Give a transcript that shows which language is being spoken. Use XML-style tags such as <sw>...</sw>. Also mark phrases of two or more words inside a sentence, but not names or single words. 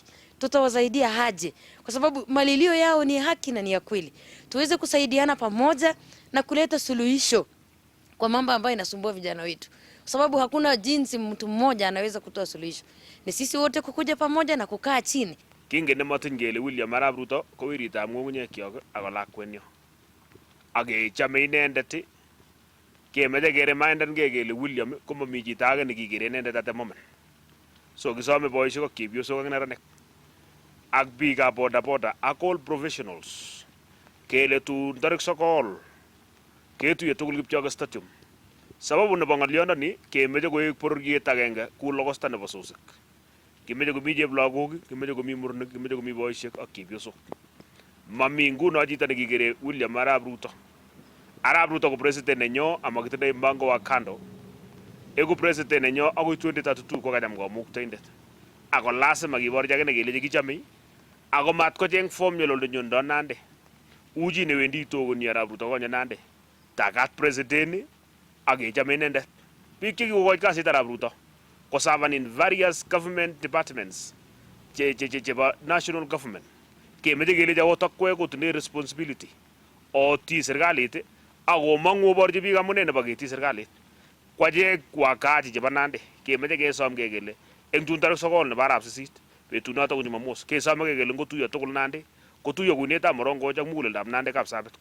<sw>Tutawasaidia aje? Kwa sababu malilio yao ni haki na ni ya kweli. Tuweze kusaidiana pamoja na kuleta suluhisho kwa mambo ambayo inasumbua vijana wetu. Kwa sababu hakuna jinsi mtu mmoja anaweza kutoa suluhisho. Ni sisi wote kukuja pamoja na kukaa chini.</sw> <kln>Kingen nematin kele William Arap Ruto ko weritab ng'ung'unyek ako lakwenyo. Akechome inendet kemeche kereminden kele William komami chito age nekikere inendet</kln> <en>at the moment.</en> <kln>So kisome boisiek ak chepyosok ak neranik ak biikab bodaboda ak</kln> <en>all professionals</en> <kln>kele tun tarik 9 ketuye tugul Kipchoge Stadium. Sababu nebo ng'olyondoni kemeche koek bororiet agenge ku logosta nebo sosik. Kimeche komi cheplagok, kimeche komi murenik, kimeche komi boisiek ak chepyosok. Mami nguno chito nekikere William Arap Ruto. Arap Ruto ko president nenyo amakitindoi</kln> <sw>mpango wa kando.</sw> <kln>Egu president nenyo agoi 2032 ko kacham komuktoindet. Ako lazima kiborchi akine kelechi kichomei ako mat kocheng formula olenyo ndo Nandi. Uchi newendi togoni Arap Ruto konyo Nandi. Takat president ak kechome inendet. Biik chekikokoch kasit Arap Ruto koservan</kln> <en>in various government departments</en> <kln>chebo</kln> <en>national government.</en> <kln>Kemeche kelechi akot akwek kotinye responsibility oti serikalit akomong'u oborchi biik amune nebo keti serikalit.</kln> <sw>Kwachek wakachi</sw> <kln>chebo Nandi kemeche kesomke kele eng tun tarik 9 nebo arap 8 betunoto ko Jumamos kesomeke kele ngotuiyo tugul Nandi kotuiyo kuinetab Morongoch ak muguleldab Nandi Kapsabet.</kln>